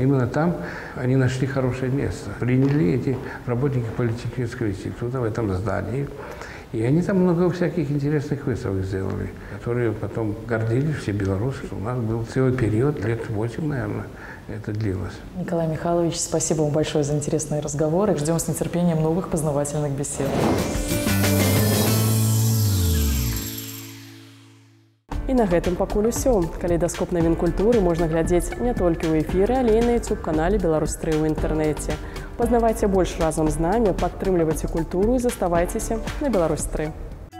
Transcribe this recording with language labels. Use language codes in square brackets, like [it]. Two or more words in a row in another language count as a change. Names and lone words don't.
[ru] Именно там они нашли хорошее место. Приняли эти работники политехнического института в этом здании. И они там много всяких интересных выставок сделали, которые потом гордились все белорусы. У нас был целый период, лет 8, наверное, это длилось. Николай Михайлович, спасибо вам большое за интересные разговоры. Ждем с нетерпением новых познавательных бесед. [be] І на гэтым пакуль усё. Калейдаскоп навін культуры можна глядзець не толькі ў эфіры, але і на YouTube-канале «Беларусь-3» ў інтэрнэце. Пазнавайце больш разам з намі, падтрымлівайце культуру і заставайцеся на «Беларусь-3».